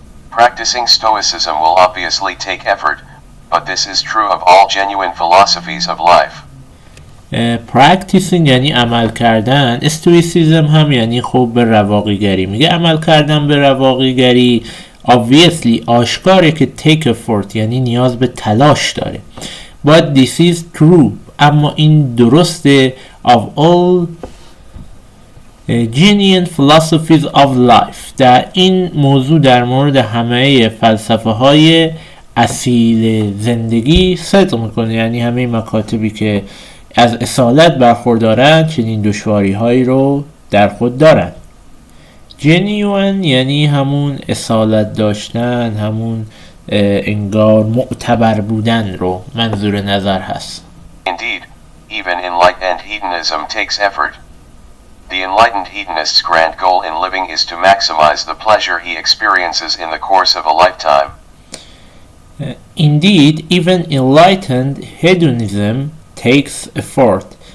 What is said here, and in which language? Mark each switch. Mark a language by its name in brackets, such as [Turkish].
[English] Practicing Stoicism will obviously take effort, but this is true of all genuine philosophies of life. [Persian] Practicing یعنی عمل کردن. استویسیزم هم یعنی خب به رواقی گری. میگه عمل کردن به رواقی گری obviously آشکاره که [English] take effort [Persian] یعنی نیاز به تلاش داره. [English] But this is true. [Persian] اما این درسته [English] of all genuine philosophies of life. [Persian] در این موضوع در مورد همه فلسفه های اصیل زندگی صدق میکنه، یعنی همه مکاتبی که از اصالت برخوردارن چنین دشواری هایی رو در خود دارن. genuine یعنی همون اصالت داشتن، همون انگار معتبر بودن رو منظور نظر هست. [English] Indeed, even enlightened hedonism takes effort. The enlightened hedonist's grand goal in living is to maximize the pleasure he experiences in the course of a lifetime. Indeed, even enlightened hedonism takes effort.